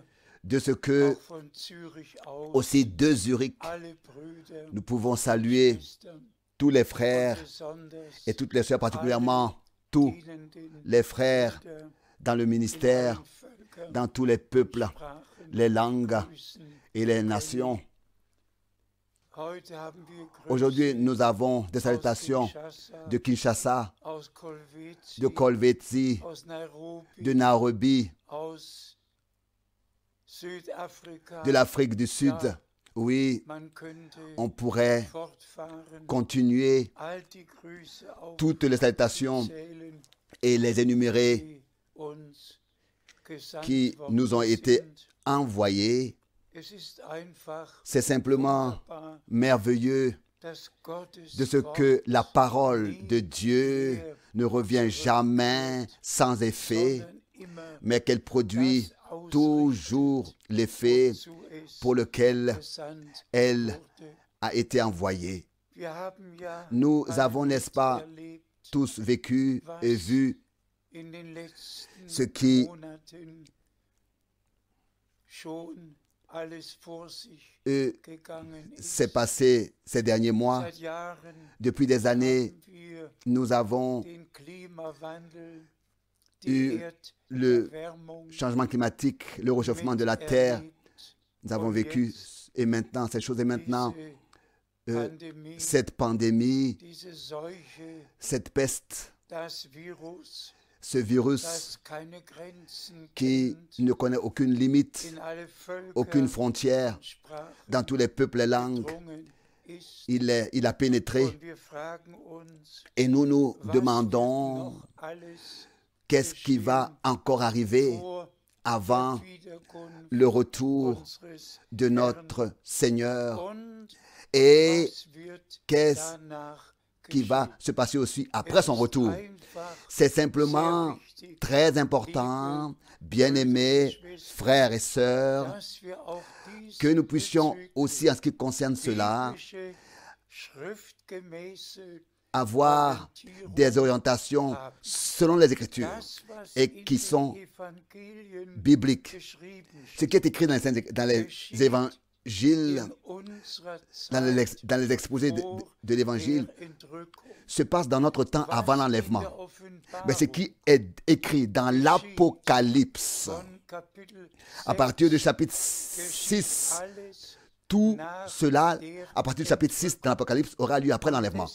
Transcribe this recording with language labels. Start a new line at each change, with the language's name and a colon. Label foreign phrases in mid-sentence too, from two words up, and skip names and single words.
French: de ce que
German: auch von Zürich aus
French: aussi de Zurich,
German: alle Brüder,
French: nous pouvons saluer
German: Schwestern
French: tous les
German: und
French: frères
German: besonders
French: et toutes les sœurs, particulièrement tous
German: dienenden
French: les frères
German: Brüder
French: dans le
German: in
French: ministère,
German: allen Völkern,
French: dans tous les peuples,
German: Sprachen
French: les langues
German: grüßen.
French: et les nations.
German: Heute haben wir Grüße
French: Aujourd'hui, nous avons des salutations
German: aus Kinshasa,
French: de Kinshasa,
German: aus Kolwezi,
French: de Kolwezi,
German: aus Nairobi,
French: de Nairobi,
German: aus Südafrika.
French: de l'Afrique du Sud. Oui,
German: Man könnte
French: on pourrait
German: fortfahren,
French: continuer
German: all die Grüße
French: toutes les salutations
German: aufzählen,
French: et les énumérer
German: die uns gesandt
French: qui
German: worden
French: nous ont été
German: sind.
French: envoyés.
German: Es ist einfach
French: C'est simplement
German: wunderbar,
French: merveilleux
German: dass Gottes
French: de ce
German: Wort
French: que la parole de Dieu ne revient jamais sans effet,
German: sondern immer
French: mais qu'elle produit
German: das ausrichtet,
French: toujours l'effet
German: wozu es
French: pour lequel
German: gesandt
French: elle
German: wurde.
French: a été envoyée.
German: Wir haben ja
French: Nous
German: alle
French: avons, n'est-ce pas,
German: erlebt,
French: tous vécu et vu
German: in den letzten
French: ce qui
German: Monaten schon alles vor sich gegangen ist.
French: s'est passé ces derniers mois.
German: Seit Jahren
French: Depuis des années,
German: haben wir
French: nous avons
German: den Klimawandel,
French: eu
German: die
French: le
German: Erderwärmung
French: changement climatique, le réchauffement de la terre.
German: miterlebt.
French: Nous avons
German: Und
French: vécu,
German: jetzt
French: et maintenant, cette chose est maintenant,
German: Diese Pandemie,
French: cette pandémie,
German: diese Seuche,
French: cette peste,
German: das Virus,
French: ce virus
German: das keine Grenzen
French: qui
German: kennt,
French: ne connaît aucune limite,
German: in alle Völker
French: aucune frontière,
German: und Sprachen
French: dans tous les peuples et langues.
German: gedrungen ist.
French: Il a pénétré
German: Und wir fragen uns,
French: et nous nous
German: was
French: demandons
German: wird noch alles
French: qu'est-ce qui va encore arriver
German: vor
French: avant
German: der Wiederkunft
French: le retour
German: unseres
French: de notre Seigneur
German: und
French: et
German: was wird
French: qu'est-ce
German: danach
French: qui va
German: geschehen.
French: se passer aussi après son retour.
German: Einfach
French: C'est simplement
German: sehr wichtig,
French: très important, bien-aimés frères et sœurs,
German: dass wir auch dies
French: que nous puissions
German: bezüglich
French: aussi, en ce qui concerne cela,
German: biblische, schriftgemäße
French: avoir des orientations selon les Écritures
German: das, was
French: et
German: in
French: qui
German: den
French: sont
German: Evangelien
French: bibliques.
German: geschrieben
French: Ce qui est écrit dans les évangiles,
German: in unserer
French: dans les exposés de l'évangile, se passe dans notre temps avant l'enlèvement. Mais ce qui est écrit dans l'Apocalypse, à partir du chapitre 6, tout cela, à partir du chapitre 6 dans l'Apocalypse, aura lieu après l'enlèvement.